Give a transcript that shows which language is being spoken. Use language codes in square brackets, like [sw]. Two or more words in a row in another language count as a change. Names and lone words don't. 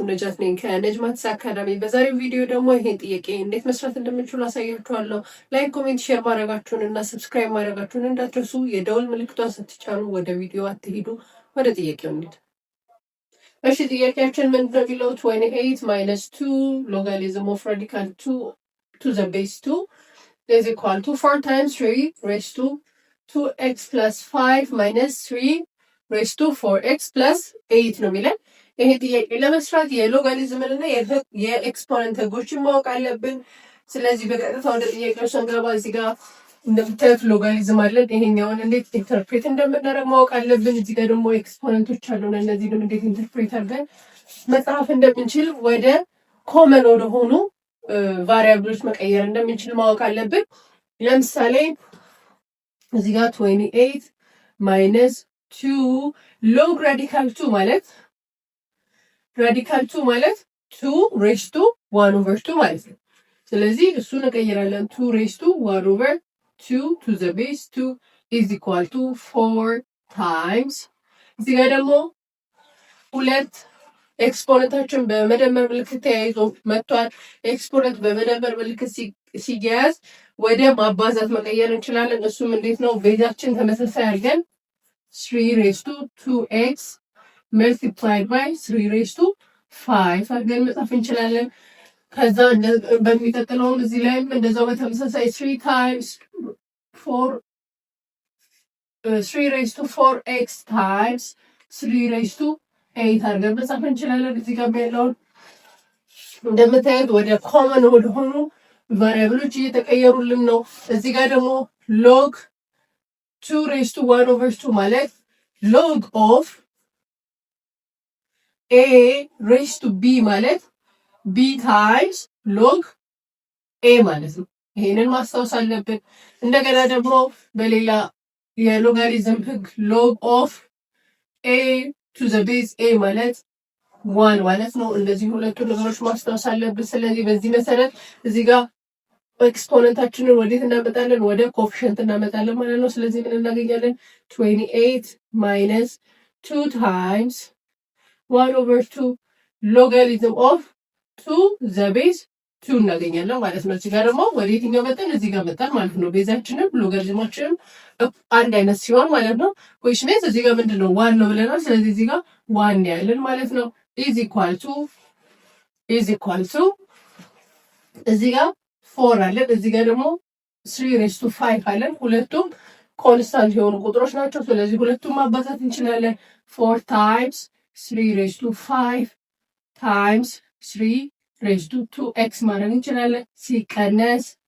[am] ነጃት ነኝ ከነጅማትስ አካዳሚ። በዛሬው ቪዲዮ ደግሞ ይሄን ጥያቄ እንዴት መስራት እንደምንችሉ አሳያችኋለሁ። [en] like, comment, share [am] ማድረጋችሁን እና ሰብስክራይብ ማድረጋችሁን እንዳትረሱ። የደውል ምልክቷን ስትጫኑ ወደ ቪዲዮ አትሄዱ። ወደ ጥያቄው እንሂድ። እሺ ጥያቄያችን ምንድነው የሚለው [en] 28 minus 2 logarithm of radical 2 to the base 2 is equal to 4 times 3 raised to 2x plus 5 minus 3 raised to 4x plus 8 [am] ነው የሚለን። ይሄ ጥያቄ ለመስራት የሎጋሪዝምን እና የኤክስፖነንት ህጎችን ማወቅ አለብን። ስለዚህ በቀጥታ ወደ ጥያቄው ስንገባ እዚህ ጋር እንደምታዩት ሎጋሪዝም አለን። ይሄኛውን እንዴት ኢንተርፕሬት እንደምናደርግ ማወቅ አለብን። እዚህ ጋር ደግሞ ኤክስፖነንቶች አሉን። እነዚህንም እንዴት ኢንተርፕሬት አድርገን መጽሐፍ እንደምንችል ወደ ኮመን ወደሆኑ ቫሪያብሎች መቀየር እንደምንችል ማወቅ አለብን። ለምሳሌ እዚህ ጋር [en] 28 minus 2 log radical 2 [am] ማለት [en] 2 raise to 1 over 2 [am] ማለት ነው። ስለዚህ እሱን እንቀይራለን። [en] 2 raise to 1 over 2 to the base 2 is equal to 4 times [am] እዚህ ጋር ደግሞ ሁለት ኤክስፖነንታችን በመደመር ምልክት ተያይዞ መጥቷል። ኤክስፖነንት በመደመር ምልክት ሲያያዝ ወደ ማባዛት መቀየር እንችላለን። እሱም እንዴት ነው? ቤዛችን ተመሳሳይ አድርገን [en] 3 raised to 2x multiplied by 3 raised to 5 [am] አድርገን መጻፍ እንችላለን። ከዛ በሚቀጥለውም እዚህ ላይም እንደዛው በተመሳሳይ 3 [en] raised to 4x times 3 raised to 8 [am] አድርገን መጻፍ እንችላለን። እዚህ ጋር ያለውን እንደምታዩት ወደ ኮመን ወደሆኑ ቫሪያብሎች እየተቀየሩልን ነው። እዚህ ጋር ደግሞ ሎግ 2 [en] raised to 1 over 2 [am] ማለት [en] log of a raised to b [am] ማለት [en] b times log a [am] ማለት ነው። ይሄንን ማስታወስ አለብን። እንደገና ደግሞ በሌላ የሎጋሪዝም ህግ [en] log of a to the base a [am] ማለት 1 ማለት ነው። እንደዚህ ሁለቱ ነገሮች ማስታወስ አለብን። ስለዚህ በዚህ መሰረት እዚህ ጋር ኤክስፖነንታችንን ወዴት እናመጣለን? ወደ ኮፊሽንት እናመጣለን ማለት ነው። ስለዚህ ምን እናገኛለን? [en] 28 minus 2 times 1 over 2 logarithm of 2 the base 2 [am] እናገኛለን ማለት ነው። እዚህ ጋር ደግሞ ወዴትኛው መጣን? እዚህ ጋር መጣን ማለት ነው። ቤዛችንም ሎጋሪዝማችንም አንድ አይነት ሲሆን ማለት ነው። [en] which means [am] እዚህ ጋር ምንድነው? 1 ነው ብለናል። ስለዚህ እዚህ ጋር 1 ያለን ማለት ነው። [en] is equal to [am] እዚህ ጋር 4 አለን። እዚህ ጋር ደግሞ 3 raised to 5 አለን። ሁለቱም ኮንስታንት የሆኑ ቁጥሮች ናቸው። ስለዚህ ሁለቱም ማባዛት እንችላለን። [en] 4 times 3 raised to 5 times 3 raised to 2x [am] ማድረግ እንችላለን። ሲቀነስ